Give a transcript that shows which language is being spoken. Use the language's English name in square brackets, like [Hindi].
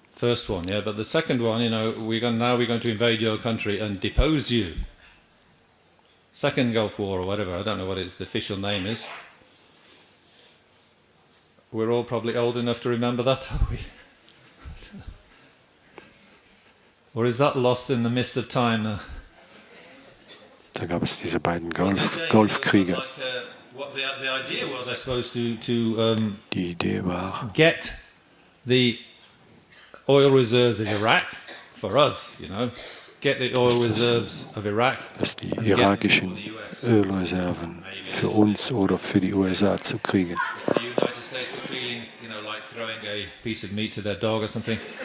[English] First one, yeah, but the second one, we're going to invade your country and depose you. Second Gulf War or whatever, I don't know what the official name is. We're all probably old enough to remember that, are we? Or is that lost in the mist of time now? [German] Da gab es diese beiden Golfkriege. [English] The idea was, I suppose, to [German] die Idee war, [English] get the oil reserves of Iraq for us, get the oil reserves of Iraq. [German] Dass die irakischen Ölreserven für uns oder für die USA zu kriegen. [English] The United States were feeling, like throwing a piece of meat to their dog or something.